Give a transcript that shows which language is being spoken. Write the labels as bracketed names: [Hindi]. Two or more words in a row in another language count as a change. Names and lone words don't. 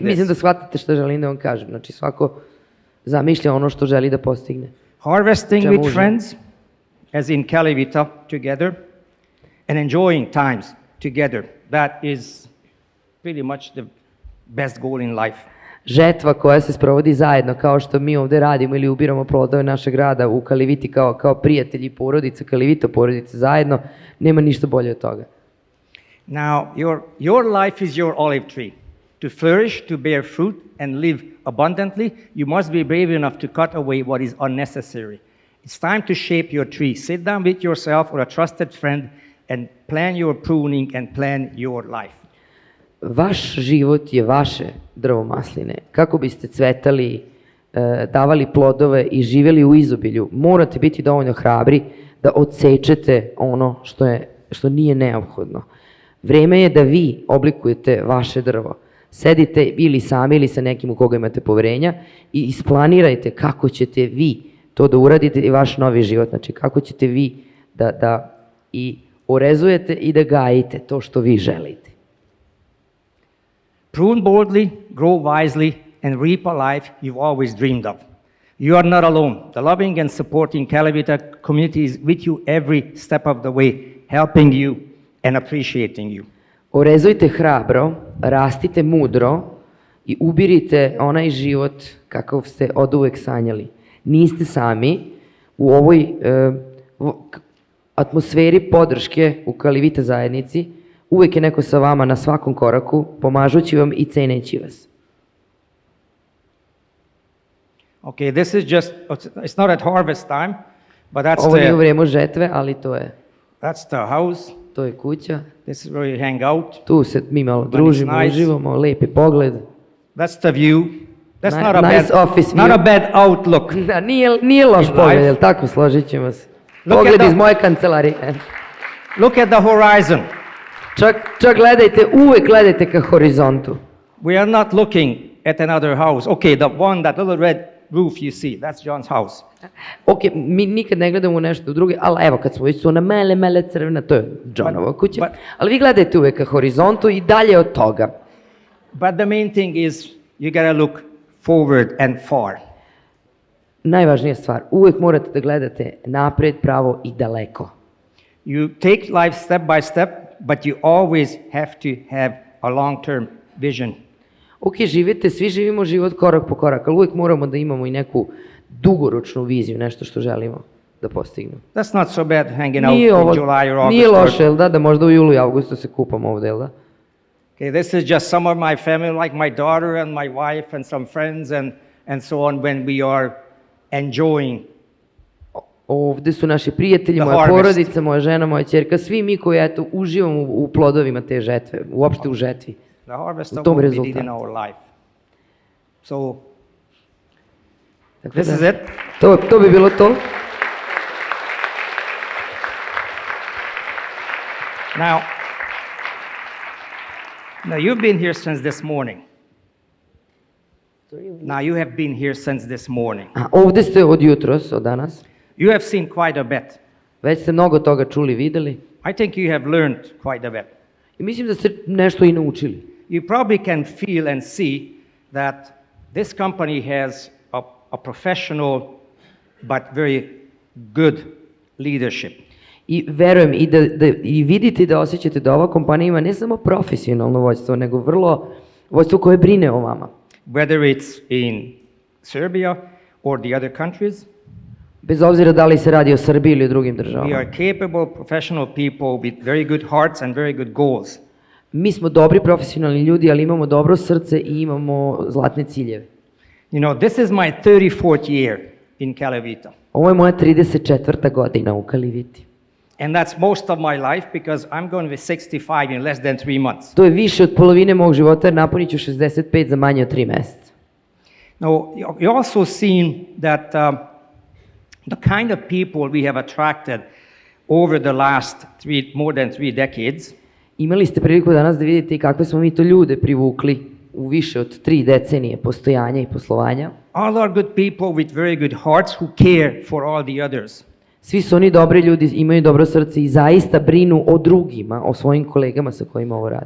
[Serbian] Mislim da shvatate što želim da vam kažem, znači svako zamišlja ono što želi da postigne. [English] Harvesting with friends, as in Calivita, together, and enjoying times together. That is pretty much the best goal in life. [Serbian] Žetva koja se sprovodi zajedno, kao što mi ovde radimo ili ubiramo plodove našeg rada u Caliviti kao prijatelji i porodica, Calivita porodice zajedno, nema ništa bolje od toga. [English] Now, your life is your olive tree. To flourish, to bear fruit, and live abundantly, you must be brave enough to cut away what is unnecessary. It's time to shape your tree. Sit down with yourself or a trusted friend and plan your pruning and plan your life. [Serbian] Vaš život je vaše drvo masline. Kako biste cvetali, davali plodove i živjeli u izobilju, morate biti dovoljno hrabri da odsečete ono što nije neophodno. Vreme je da vi oblikujete vaše drvo. Sedite ili sami ili sa nekim u koga imate poverenja i isplanirajte kako ćete vi to da uradite i vaš novi život. Znači kako ćete vi da i orezujete i da gajite to što vi želite. [English] Prune boldly, grow wisely, and reap a life you've always dreamed of. You are not alone. The loving and supporting Calivita community is with you every step of the way, helping you and appreciating you. [Serbian] Orezujte hrabro, rastite mudro i ubirite onaj život kakav ste oduvek sanjali. Niste sami u ovoj atmosferi podrške u Calivita zajednici. Uvek je neko sa vama na svakom koraku, pomažući vam i ceneći vas. [English] Okay, this is just, it's not at harvest time, but that's [Serbian] Ovo nije u vrijeme žetve, ali to je. [English] That's the house. [Serbian] To je kuća. [English] This is where you hang out. [Serbian] Tu se mi malo družimo, uživamo, lepi pogled. [English] That's the view. That's Nice office not view. a bad outlook. [Serbian] Da, nije loš [English] In [Serbian] pogled, [English] life. [Serbian] jel tako, složit ćemo se. [English] Look at [Serbian] Pogled iz [English] the- [Serbian] moje kancelarije. [English] Look at the horizon. [Serbian] Čak gledajte, uvek gledajte ka horizontu. [English] We are not looking at another house. Okay, that little red roof you see, that's John's house. [Serbian] Ok, mi nikad ne gledamo u nešto druge, ali evo kad smo već su ona mele crvena, to je Johnova kuća. [English] but- [Serbian] Ali vi gledajte uvek ka horizontu i dalje od toga. [English] But the main thing is you gotta look forward and far. [Serbian] Najvažnija stvar, uvek morate da gledate napred, pravo i daleko. [English] You take life step by step, but you always have to have a long-term vision. [Serbian] Ok, svi živimo život korak po korak, ali uvek moramo da imamo i neku dugoročnu viziju, nešto što želimo da postignemo. [English] That's not so bad hanging out [Serbian] Nije [English] in [Serbian] ovo, [English] July or August. [Serbian] nije loše, jel da možda u julu i avgustu se kupamo ovde, jel da? [English] Okay, this is just some of my family, like my daughter and my wife and some friends and so on, when we are enjoying. [Serbian] Ovde su naši prijatelji, [English] The [Serbian] moja [English] harvest. [Serbian] porodica, moja žena, moja ćerka, svi mi koji eto uživamo u plodovima te žetve, uopšte u žetvi. [English] The harvest [Serbian] U [English] of [Serbian] tom [English] what we did in [Serbian] rezultatu. [English] our life. So [Serbian] Tako [English] this [Serbian] da, [English] is it. [Serbian] To bi bilo to. [English] Now you've been here since this morning. Now you have been here since this morning. [Serbian] A, ovde ste od jutros, od danas. [English] You have seen quite a bit. [Serbian] Već ste mnogo toga čuli, videli. [English] I think you have learned quite a bit. [Serbian] I mislim da ste nešto i naučili. [English] You probably can feel and see that this company has a professional but very good leadership. [Serbian] I verujem i i vidite i da osjećate da ova kompanija ima ne samo profesionalno vođstvo, nego vrlo vođstvo koje brine o vama. [English] Whether it's in Serbia or the other countries, [Serbian] Bez obzira da li se radi o Srbiji ili o drugim [English] we [Serbian] državama. [English] are capable, professional people with very good hearts and very good goals. [Serbian] Mi smo dobri profesionalni ljudi, ali imamo dobro srce i imamo zlatne ciljeve. [English] You know, this is my 34th year in Calivita. [Serbian] Ovo je moja 34. godina u Caliviti. [English] And that's most of my life because I'm going to be 65 in less than 3 months. [Serbian] To je više od polovine mog života jer napunit ću 65 za manje od 3 meseca. [English] Now, you also seen that the kind of people we have attracted over the last more than 3 decades. [Serbian] Imali ste priliku danas da vidite i kakve smo mi to ljude privukli u više od 3 decenije postojanja i poslovanja. [English] All are good people with very good hearts who care for all the others. [Serbian] Svi su oni dobri ljudi, imaju dobro srce i zaista brinu o drugima, o svojim kolegama sa kojima ovo rade.